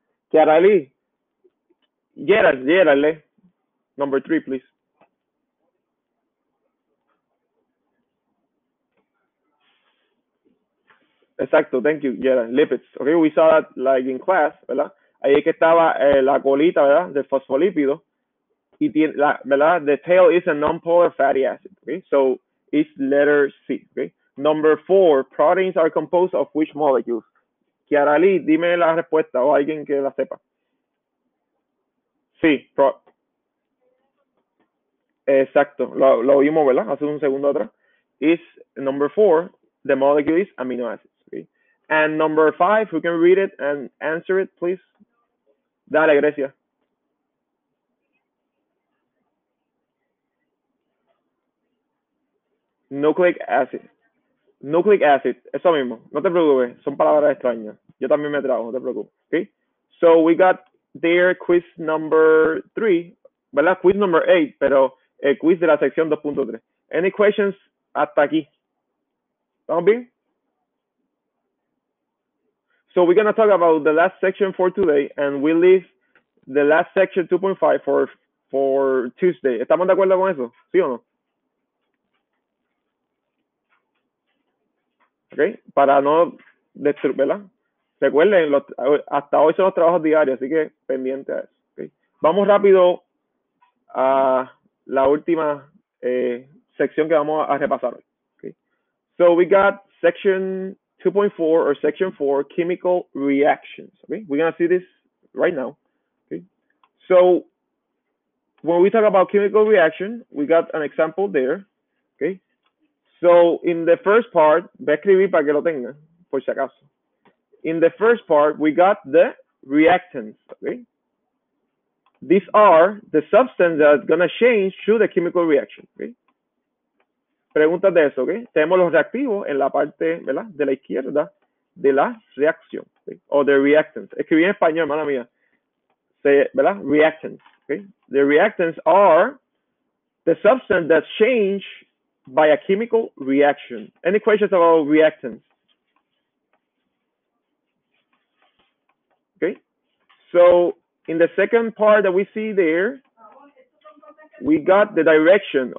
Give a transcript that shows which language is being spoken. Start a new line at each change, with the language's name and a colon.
English: Kiarali, Gerald,
Spanish: lee.
English: Number 3, please.
Spanish: Exacto,
English: thank you, Gerald. Lipids. Okay, we saw that like in class,
Spanish: ¿verdad? Ahí es que estaba la colita, ¿verdad? Del fosfolípido. Y tiene, ¿verdad?
English: The tail is a non-polar fatty acid. Okay, so it's letter C. Okay. Number 4, proteins are composed of which molecules?
Spanish: Kiarali, dime la respuesta o alguien que la sepa. Sí, exacto, lo vimos, ¿verdad? Hace un segundo atrás.
English: Is number 4, the molecule is amino acids. Okay? And number 5, who can read it and answer it, please?
Spanish: Dale, Grecia.
English: Nucleic acid.
Spanish: Nucleic acid, eso mismo, no te preocupes, son palabras extrañas. Yo también me trago, no te preocupes.
English: Okay? So we got there quiz number 3,
Spanish: ¿verdad?
English: Quiz number 8,
Spanish: pero el quiz de la sección 2.3.
English: Any questions
Spanish: hasta aquí? ¿Estamos bien?
English: So we're going to talk about the last section for today, and we leave the last section 2.5 for Tuesday.
Spanish: ¿Estamos de acuerdo con eso? ¿Sí o no? Okay, para no destruir, ¿verdad? Recuerden, hasta hoy son los trabajos diarios, así que pendiente a eso. Okay. Vamos rápido a la última sección que vamos a repasar hoy.
English: Okay. So we got section 2.4 or section 4, chemical reactions. Okay, we're gonna see this right now. Okay, so when we talk about chemical reaction, we got an example there. Okay, so in the first part,
Spanish: voy a escribir para que lo tengan, por si acaso.
English: In the first part, we got the reactants. Okay, these are the substance that's gonna change through the chemical reaction.
Spanish: Okay. Preguntas de eso, ¿ok? Tenemos los reactivos en la parte, ¿verdad? De la izquierda de la reacción, ¿ok? O de reactants. Escribí en español, hermana mía. ¿Verdad? Reactants, ¿ok?
English: The reactants are the substance that change by a chemical reaction. Any questions about reactants? Okay. So in the second part that we see there, we got the direction.